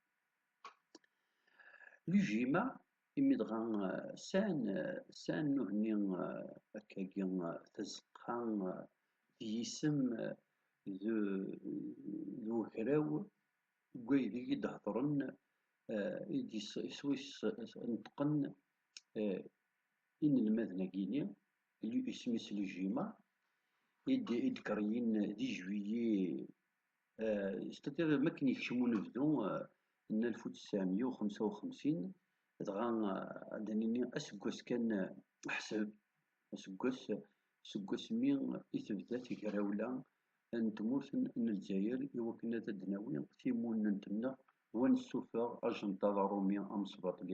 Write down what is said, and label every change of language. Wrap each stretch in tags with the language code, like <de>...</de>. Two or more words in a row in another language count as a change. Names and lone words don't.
<kab>Lujima imi dɣa sɛan nuhni akkagi tazeqqa d yisem d ugraw n waydeg i d-heḍren i d-iswisneṭqen inelmaden-agi isem-is Lujima i d-kreyin di</kab> <fr>juillet c'est-à-dire</fr> <kab>makken yekcem unebdu n 1955 dɣa ad nini aseggas kan ḥseb aseggas-mi i tebda tegrawla n tmurt n Lezzayer iwakken ad d-nawi timunent-nneɣ wa nessufeɣ ajenṭaḍ aṛumi amesbaṭli</kab>